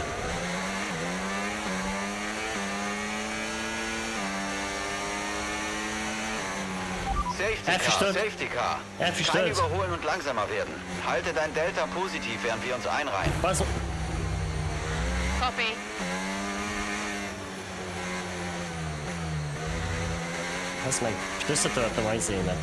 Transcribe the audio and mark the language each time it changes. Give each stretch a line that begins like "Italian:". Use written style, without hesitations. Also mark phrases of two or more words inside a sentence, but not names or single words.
English: Safety Car.
German: Kein Überholen und langsamer werden. Halte dein Delta positiv, während wir uns einreihen. Was?
English: Copy.
Hungarian: Ez meg, most összetörtem az izémet.